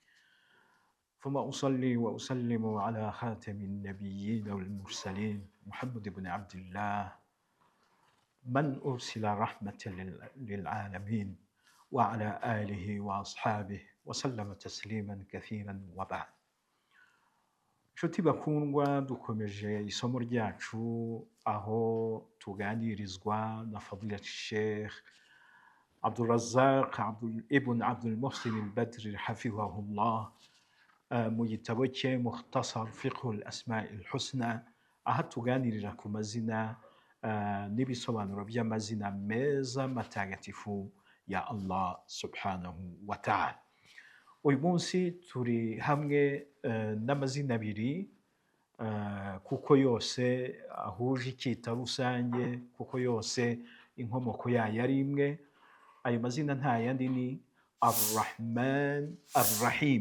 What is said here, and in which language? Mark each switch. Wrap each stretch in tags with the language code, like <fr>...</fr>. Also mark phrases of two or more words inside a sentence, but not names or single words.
<ar>ثم أصلي وأسلم على خاتم النبيين والمرسلين محمد بن عبد الله من أرسل رحمة للعالمين وعلى آله وأصحابه وسلم تسليما كثيرا وبعد.</ar> <rw>Nshuti bakundwa, dukomeje isomo ryacu aho tuganirizwa na Fadilat Sheikh Abdulrazak ibn Abdul Muhsin al-Badri hafidhahullah mu gitabo cye Mukhtasar Fiqh al-Asma' al-Husna, aho tuganirira ku mazina n'ibisobanuro by'amazina meza matagatifu ya</rw> <ar>الله سبحانه وتعالى.</ar> <rw>Uyu munsi turi hamwe n'amazina abiri kuko yose ahuje icyita rusange, kuko yose inkomoko yayo ari imwe. Ayo mazina nta yandi ni Ar-Rahman Ar-Rahim.</rw>